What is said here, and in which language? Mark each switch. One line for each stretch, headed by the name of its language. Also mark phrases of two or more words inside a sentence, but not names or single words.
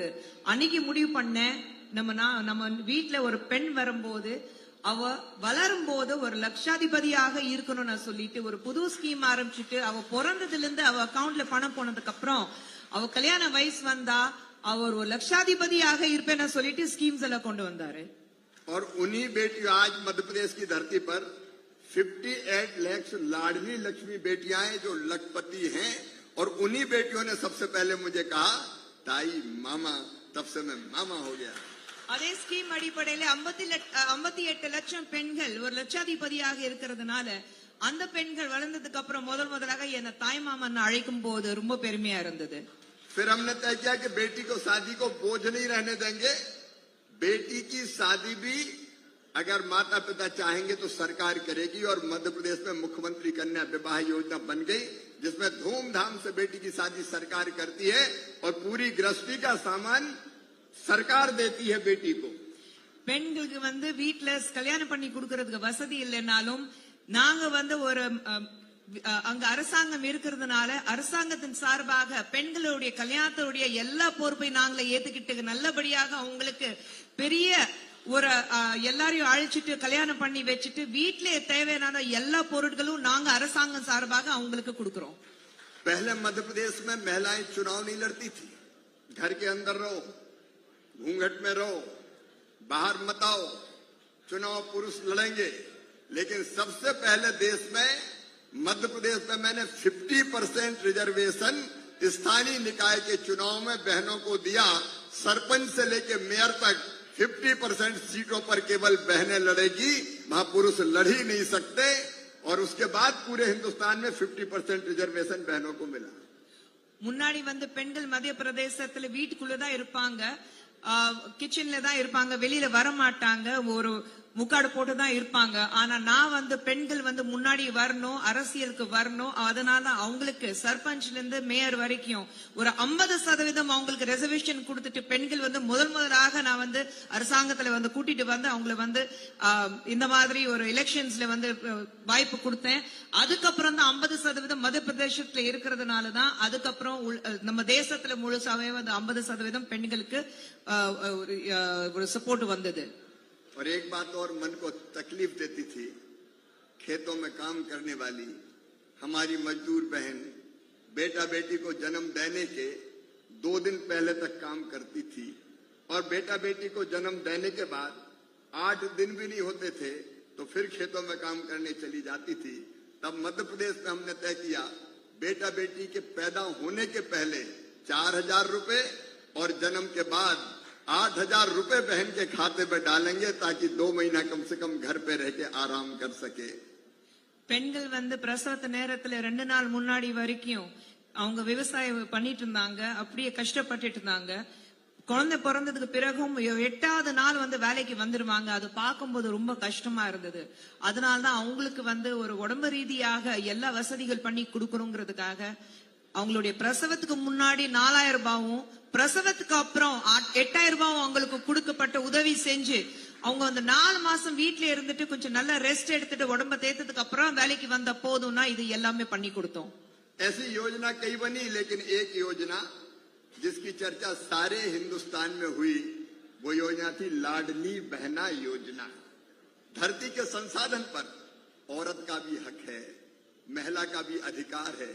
Tamil: அன்னைக்கு முடிவு பண்ணேன், நம்ம வீட்டுல ஒரு பெண் வரும்போது அவ வளரும் போது ஒரு லட்சாதிபதியாக இருக்கணும்னு சொல்லிட்டு ஒரு புது ஸ்கீம் ஆரம்பிச்சுட்டு அவ பிறந்ததுல இருந்து அவ அக்கவுண்ட்ல பணம் போனதுக்கு அப்புறம் அவ கல்யாண வயசு வந்தா அவர் ஒரு லட்சாதிபதியாக இருப்பேன்னு சொல்லிட்டு ஸ்கீம்ஸ் எல்லாம் கொண்டு வந்தாரு.
Hindi: और उन्हीं बेटियों आज मध्य प्रदेश की धरती पर 58 लाख लाडली लक्ष्मी बेटियां हैं जो लखपति हैं. और उन्हीं बेटियों ने सबसे पहले मुझे कहा ताई मामा, तब से मैं मामा हो गया.
Tamil: அதே ஸ்கீம் அடிப்படையில 58 லட்சம் பெண்கள் ஒரு லட்சாதிபதியாக இருக்கிறதுனால அந்த பெண்கள் வளர்ந்ததுக்கு அப்புறம் முதலாக என்ன தாய்மாமன் அழைக்கும் போது ரொம்ப பெருமையா இருந்தது.
Hindi: फिर हमने तय किया कि बेटी को शादी को बोझ नहीं रहने देंगे। बेटी की शादी भी अगर माता पिता चाहेंगे तो सरकार करेगी और मध्य प्रदेश में मुख्यमंत्री कन्या विवाह योजना बन गई, जिसमें धूमधाम से बेटी की शादी सरकार करती है और पूरी गृहस्थी का सामान सरकार देती है बेटी को।
Tamil: பெண்களுக்கு வந்து வீட்ல கல்யாணம் பண்ணி கொடுக்கறதுக்கு வசதி இல்லைனாலும் நாங்க வந்து ஒரு அங்க அரசாங்கம் இருக்கிறதுனால அரசாங்கத்தின் சார்பாக பெண்களுடைய கல்யாணத்துடைய எல்லா பொறுப்பை நாங்களே ஏத்துக்கிட்டு நல்லபடியாக அவங்களுக்கு பெரிய ஒரு எல்லாரையும் அழைச்சிட்டு கல்யாணம் பண்ணி வச்சுட்டு வீட்டிலே தேவையான எல்லா பொருட்களும் நாங்க அரசாங்கம் சார்பாக அவங்களுக்கு கொடுக்கிறோம்.
Hindi: पहले मध्य प्रदेश में महिलाएं चुनाव नहीं लड़ती थी, घर के अंदर रहो, घूंघट में रहो, बाहर मत आओ, चुनाव पुरुष लड़ेंगे। लेकिन सबसे पहले देश में मध्य प्रदेश में मैंने 50% रिजर्वेशन स्थानीय निकाय के चुनाव में बहनों को दिया। सरपंच से लेके मेयर तक 50% सीटों पर केवल बहनें लड़ेगी, वहां पुरुष लड़ ही नहीं सकते। और उसके बाद पूरे हिंदुस्तान में 50% रिजर्वेशन बहनों को मिला।
Tamil: முன்னாடி வந்து பெண்கள் மத்திய பிரதேசத்துல வீட்டுக்குள்ளதான் இருப்பாங்க, கிச்சன்ல தான் இருப்பாங்க, வெளியில வர மாட்டாங்க, ஒரு முக்காடு போட்டுதான் இருப்பாங்க. ஆனா நான் வந்து பெண்கள் வந்து முன்னாடி வரணும், அரசியலுக்கு வரணும், அதனால அவங்களுக்கு சர்பஞ்ச்ல இருந்து மேயர் வரைக்கும் ஒரு 50% அவங்களுக்கு ரெசர்வேஷன் கொடுத்துட்டு பெண்கள் வந்து முதலாக நான் வந்து அரசாங்கத்துல வந்து கூட்டிட்டு வந்து அவங்கள வந்து இந்த மாதிரி ஒரு எலெக்ஷன்ஸ்ல வந்து வாய்ப்பு கொடுத்தேன். அதுக்கப்புறம் தான் 50% மத்திய பிரதேசத்துல இருக்கிறதுனாலதான் அதுக்கப்புறம் நம்ம தேசத்துல முழுசாவே வந்து 50% பெண்களுக்கு ஒரு சப்போர்ட் வந்தது.
Hindi: और एक बात और मन को तकलीफ देती थी, खेतों में काम करने वाली हमारी मजदूर बहन बेटा बेटी को जन्म देने के 2 दिन पहले तक काम करती थी और बेटा बेटी को जन्म देने के बाद 8 दिन भी नहीं होते थे तो फिर खेतों में काम करने चली जाती थी। तब मध्य प्रदेश में हमने तय किया बेटा बेटी के पैदा होने के पहले 4,000 रुपए और जन्म के बाद 8,000 रुपए बहन के खाते में डालेंगे ताकि 2 महीना कम से कम घर पे रह के आराम कर सके।
Tamil: பெண்கள் வந்து பிரசவத்த நேரத்துல 2 நாள் முன்னாடி வரைக்கும் அவங்க விவசாயம் பண்ணிட்டு இருந்தாங்க, அப்படியே கஷ்டப்பட்டுட்டு இருந்தாங்க. குழந்தை பிறந்ததுக்கு பிறகும் 8வது நாள் வந்து வேலைக்கு வந்துருவாங்க. அது பார்க்கும்போது ரொம்ப கஷ்டமா இருந்தது. அதனாலதான் அவங்களுக்கு வந்து ஒரு உடம்பு ரீதியாக எல்லா வசதிகள் பண்ணி கொடுக்கணுங்கிறதுக்காக அவங்களுடைய பிரசவத்துக்கு முன்னாடி 4,000 ரூபாயும் பிரசவத்துக்கு அப்புறம் 8,000 ரூபாயும் அவங்களுக்கு கொடுக்கப்பட்ட உதவி செஞ்சு அவங்க அந்த 4 மாசம் வீட்டுல இருந்துட்டு கொஞ்சம் நல்லா ரெஸ்ட் எடுத்துட்டு உடம்ப தேத்ததுக்கு அப்புறம் வேலைக்கு வந்த போதும்னா இது எல்லாமே பண்ணி கொடுத்தோம்.
Hindi: ऐसी योजना कई बनी, लेकिन एक योजना जिसकी चर्चा सारे हिंदुस्तान में हुई वो योजना थी लाडली बहना योजना। धरती के संसाधन पर औरत का भी हक है, महिला का भी अधिकार है।